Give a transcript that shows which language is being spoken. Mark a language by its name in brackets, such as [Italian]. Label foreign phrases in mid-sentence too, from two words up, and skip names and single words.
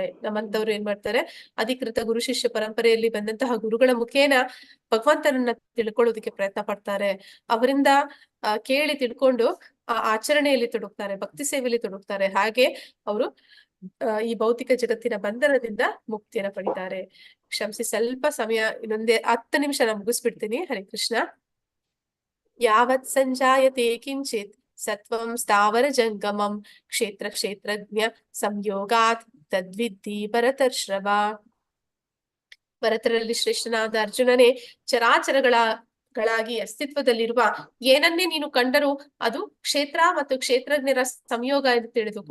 [Kannada] ನಮ್ಮಂತವ್ರು ಏನ್ ಮಾಡ್ತಾರೆ, ಅಧಿಕೃತ ಗುರು ಶಿಷ್ಯ ಪರಂಪರೆಯಲ್ಲಿ ಬಂದಂತಹ ಗುರುಗಳ ಮುಖೇನ ಭಗವಂತನನ್ನ ತಿಳ್ಕೊಳ್ಳೋದಕ್ಕೆ ಪ್ರಯತ್ನ ಪಡ್ತಾರೆ. ಅವರಿಂದ ಕೇಳಿ ತಿಳ್ಕೊಂಡು ಆಚರಣೆಯಲ್ಲಿ ತೊಡಗ್ತಾರೆ, ಭಕ್ತಿ ಸೇವೆಯಲ್ಲಿ ತೊಡಗ್ತಾರೆ. ಹಾಗೆ ಅವರು ಈ ಭೌತಿಕ ಜಗತ್ತಿನ ಬಂಧನದಿಂದ ಮುಕ್ತಿಯನ್ನು ಪಡಿತಾರೆ. ಕ್ಷಮಿಸಿ, ಸ್ವಲ್ಪ ಸಮಯ, ಇನ್ನೊಂದೇ 10 ನಿಮಿಷ ನಾನು ಮುಗಿಸ್ಬಿಡ್ತೀನಿ. [Sanskrit] ಹರೇ ಕೃಷ್ಣ. ಯಾವತ್ ಸಂಜಾಯತೆ ಕಿಂಚಿತ್ ಸತ್ವಂ ಸ್ಥಾವರ ಜಂಗಮಂ ಕ್ಷೇತ್ರ ಕ್ಷೇತ್ರಜ್ಞ ಸಂಯೋಗಾತ್ ತದ್ವಿದ್ಧಿ ಭರತರ್ಷಭ. [Kannada] ಭರತರಲ್ಲಿ ಶ್ರೇಷ್ಠನಾದ ಅರ್ಜುನನೇ, ಚರಾಚರಗಳಾಗಿ ಅಸ್ತಿತ್ವದಲ್ಲಿರುವ ಏನನ್ನೇ ನೀನು ಕಂಡರೂ ಅದು ಕ್ಷೇತ್ರ ಮತ್ತು ಕ್ಷೇತ್ರಜ್ಞರ ಸಂಯೋಗ ಎಂದು ತಿಳಿದುಕೋ.